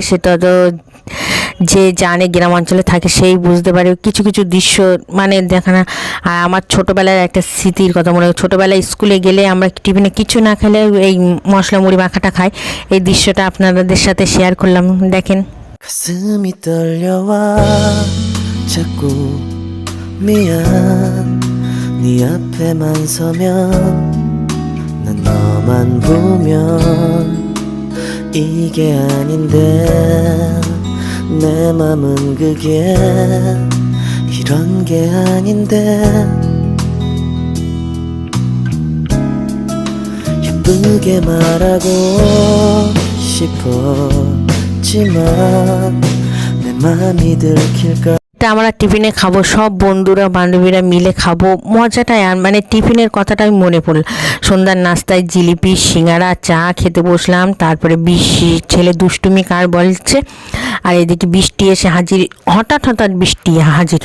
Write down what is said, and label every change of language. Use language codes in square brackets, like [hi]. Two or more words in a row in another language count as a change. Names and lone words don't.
[bn] সেটা তো যে জানে গ্রাম অঞ্চলে থাকে সেই বুঝতে পারে কিছু কিছু দৃশ্য মানে দেখা না। আর আমার ছোটোবেলার একটা স্মৃতির কথা মনে হয়, ছোটোবেলায় স্কুলে গেলে আমরা টিফিনে কিছু না খেলে এই মশলা মুড়ি মাখাটা খাই। এই দৃশ্যটা আপনাদের সাথে শেয়ার করলাম, দেখেন। [ko] 가슴이 떨려와 자꾸 미안 네 앞에만 서면 난 너만 보면 이게 아닌데 내 맘은 그게 이런 게 아닌데 예쁘게 말하고 싶었지만 내 맘이 들킬까 [bn] এটা আমরা টিফিনে খাবো, সব বন্ধুরা বান্ধবীরা মিলে খাবো, মজাটাই। আর মানে টিফিনের কথাটাই মনে পড়ল। সন্ধ্যার নাস্তায় জিলিপি, সিঙ্গারা, চা খেতে বসলাম। তারপরে ছেলে দুষ্টুমি কার বলছে। আর এদিকে বৃষ্টি এসে হাজির, হঠাৎ বৃষ্টি হাজির।